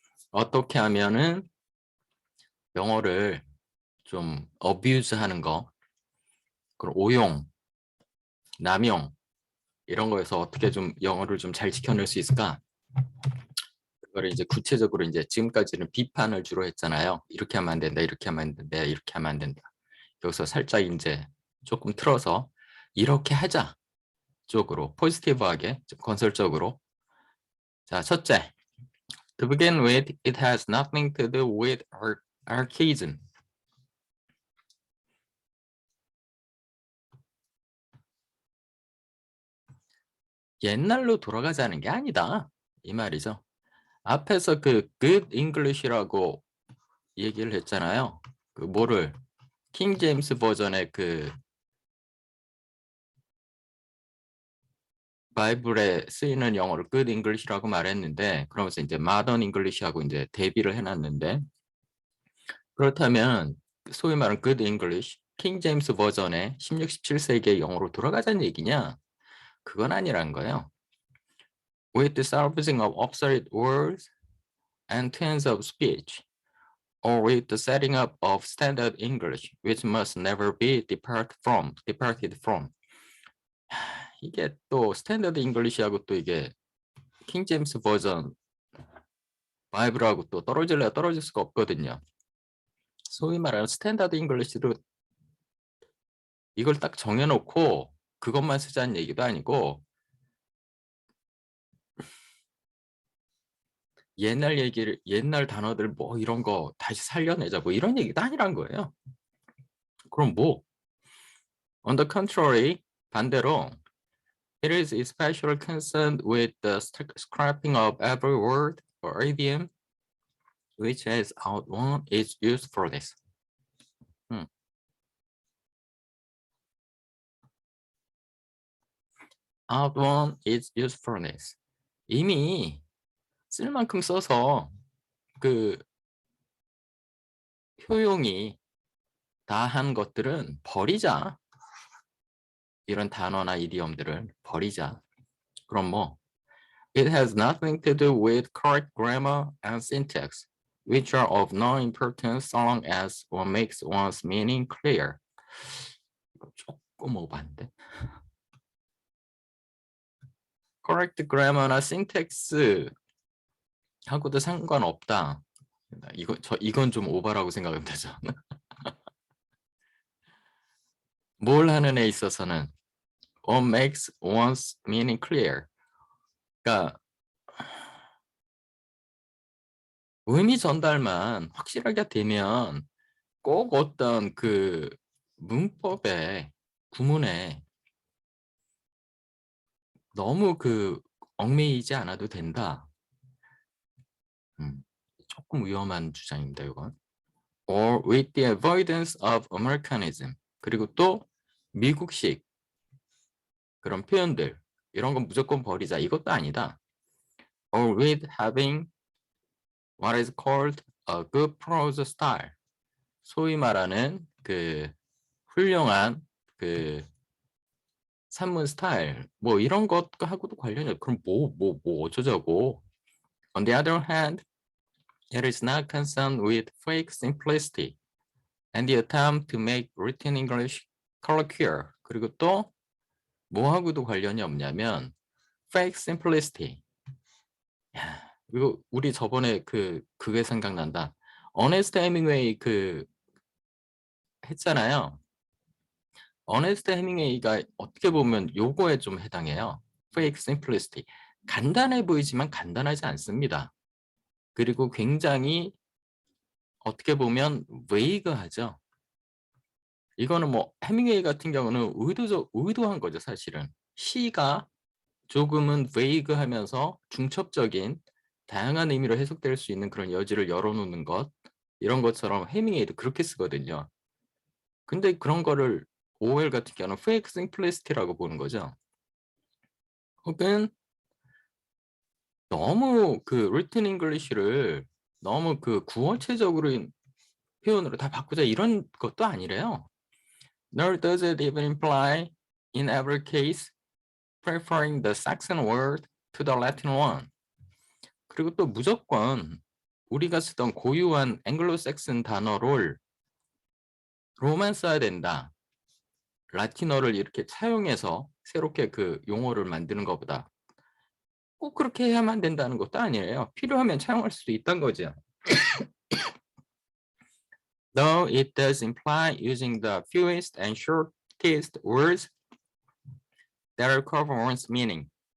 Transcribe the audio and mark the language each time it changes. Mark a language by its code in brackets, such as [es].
[ko] 어떻게 하면은 영어를 좀 abuse 하는 거, 그리고 오용, 남용 이런 거에서 어떻게 좀 영어를 좀 잘 지켜낼 수 있을까? 그거를 이제 구체적으로 이제 지금까지는 비판을 주로 했잖아요. 이렇게 하면 안 된다, 이렇게 하면 안 된다, 이렇게 하면 안 된다. 여기서 살짝 이제 조금 틀어서 이렇게 하자 쪽으로 포지티브하게 좀 건설적으로. 자, 첫째, [en] to begin with, it has nothing to do with archaism. [ko] 옛날로 돌아가자는 게 아니다 이 말이죠. 앞에서 그 good English라고 얘기를 했잖아요. 그 뭐를 킹 제임스 버전의 그 바이블에 쓰이는 영어를 good English라고 말했는데, 그러면서 이제 modern English하고 이제 대비를 해놨는데, 그렇다면 소위 말하는 good English, 킹 제임스 버전의 16, 17세기의 영어로 돌아가자는 얘기냐? 그건 아니란 거예요. [en] With the salvaging of obsolete words and turns of speech, or with the setting up of standard English, which must never be departed from. [ko] 이게 또 스탠더드 잉글리시하고 또 이게 킹 제임스 버전 바이블하고 또 떨어질래야 떨어질 수가 없거든요. 소위 말하는 스탠다드 잉글리시로 이걸 딱 정해놓고 그것만 쓰자는 얘기도 아니고 옛날 단어들 뭐 이런 거 다시 살려내자 뭐 이런 얘기도 아니란 거예요. 그럼 뭐? [en] On the contrary, [ko] 반대로 [en] it is especially concerned with the scrapping of every word or idiom which has outworn its usefulness. outworn its usefulness. [ko] 이미 쓸 만큼 써서 그 효용이 다한 것들은 버리자. 이런 단어나 이디엄들을 버리자. 그럼 뭐 [en] It has nothing to do with correct grammar and syntax, which are of no importance so long as one makes one's meaning clear. [ko] 이거 조금 오반데. Correct grammar나 syntax 하고도 상관없다. 이건 좀 오바라고 생각합니다. 저는. 뭘 하는 에 있어서는 [en] what makes one's meaning clear. [ko] 그러니까 의미 전달만 확실하게 되면 꼭 어떤 그 문법에 구문에 너무 그 얽매이지 않아도 된다. 조금 위험한 주장입니다, 이건. [en] Or with the avoidance of Americanism. [ko] 그리고 또 미국식 그런 표현들 이런 건 무조건 버리자. 이것도 아니다. [en] Or with having what is called a good prose style. [ko] 소위 말하는 그 훌륭한 그 산문 스타일 뭐 이런 것하고도 관련이 없. 그럼 뭐 어쩌자고. [en] On the other hand, it is not concerned with fake simplicity and the attempt to make written English colloquial. [ko] 그리고 또 뭐하고도 관련이 없냐면 fake simplicity. 야, 이거 우리 저번에 그게 생각난다. 어네스트 해밍웨이 했잖아요. 어네스트 해밍웨이가 어떻게 보면 요거에 좀 해당해요. [en] fake simplicity. [ko] 간단해 보이지만 간단하지 않습니다. 그리고 굉장히 어떻게 보면 웨이그하죠. 이거는 뭐 해밍웨이 같은 경우는 의도한 거죠, 사실은. 시가 조금은 웨이그하면서 중첩적인 다양한 의미로 해석될 수 있는 그런 여지를 열어놓는 것, 이런 것처럼 해밍웨이도 그렇게 쓰거든요. 근데 그런 거를 OL 같은 경우는 fake simplicity라고 보는 거죠. 혹은 너무 written English를 너무 구어체적으로 표현으로 다 바꾸자 이런 것도 아니래요. [en] Nor does it even imply in every case preferring the Saxon word to the Latin one. [ko] 그리고 또 무조건 우리가 쓰던 고유한 앵글로색슨 단어를 로만 써야 된다. 라틴어를 이렇게 차용해서 새롭게 그 용어를 만드는 것보다 꼭 그렇게 해야만 된다는 것도 아니에요. 필요하면 차용할 수도 있다는 거죠. [en] Though it does imply using the fewest and shortest words that recover one's meaning.